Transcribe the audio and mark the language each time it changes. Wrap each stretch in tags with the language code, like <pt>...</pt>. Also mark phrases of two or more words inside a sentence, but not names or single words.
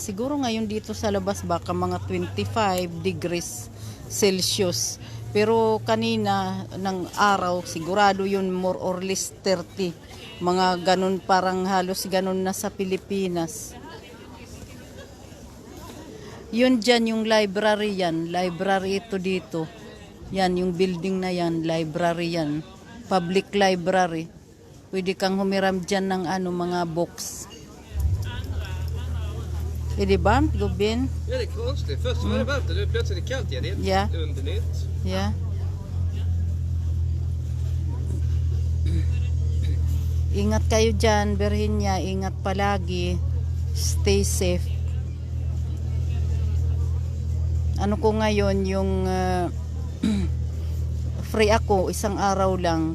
<tl>Siguro ngayon dito sa labas baka mga 25</tl> <en>degrees Celsius.</en> <tl>Pero kanina ng araw sigurado yun</tl> <en>more or less</en> <tl>30. Mga ganun, parang halos ganun na sa Pilipinas. Yun dyan yung library yan. Library ito dito. Yan yung building na yan, library yan.</tl> <en>Public library.</en> <tl>Pwede kang humiram dyan ng mga books.</tl> <sv>Är det varmt, gubben? Ja, det är konstigt. Först var det varmt och nu plötsligt är det kallt igen. Det är Ja. underligt. Ja.</sv> <tl>Ingat kayo dyan, Berhinya. Ingat palagi.</tl> <en>Stay safe.</en> <tl>Ano ko ngayon, yung free ako, isang araw lang.</tl>